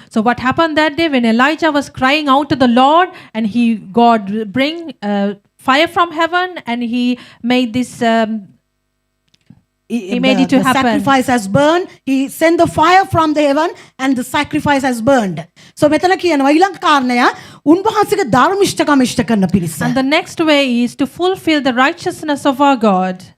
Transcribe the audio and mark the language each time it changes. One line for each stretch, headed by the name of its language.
English: So what happened that day when Elijah was crying out to the Lord and God bring fire from heaven and he made this he made it to happen. Sacrifice has burned. He sent the fire from the heaven and the sacrifice has burned.
Sinhala: So මෙතන කියනවා ඊළඟ කාරණය උන්වහන්සේගේ ධර්මිෂ්ඨකම ඉෂ්ට කරන පිරිස.
English: And the next way is to fulfill the righteousness of our God.